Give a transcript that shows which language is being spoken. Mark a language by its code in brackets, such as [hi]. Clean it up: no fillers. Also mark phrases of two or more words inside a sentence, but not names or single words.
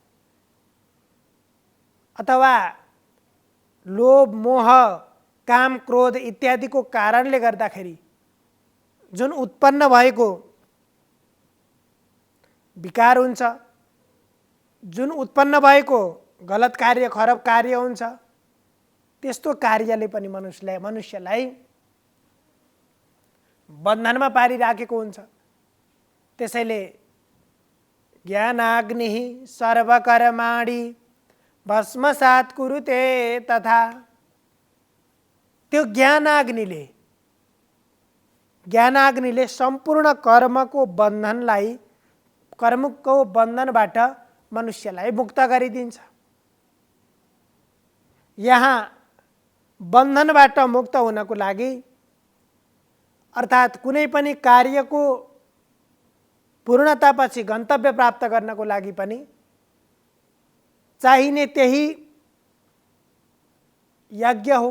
[ne] अथवा लोभ, मोह, काम, क्रोध इत्यादिको कारणले गर्दाखेरि जुन उत्पन्न भएको विकार हुन्छ, जुन उत्पन्न भएको गलत कार्य, खराब कार्य हुन्छ, त्यस्तो कार्यले पनि मनुष्यलाई बन्धनमा पारिराखेको हुन्छ। [sa] त्यसैले ज्ञानाग्नि सर्वकर्माणि भस्मसात् कुरुते तथा, [ne] त्यो ज्ञानाग्निले सम्पूर्ण कर्मको बन्धनबाट मनुष्यलाई मुक्त गरिदिन्छ। यहाँ बन्धनबाट मुक्त हुनको लागि अर्थात् कुनै पनि कार्यको पूर्णतापछि गन्तव्य प्राप्त गर्नको लागि पनि चाहिने त्यही यज्ञ हो।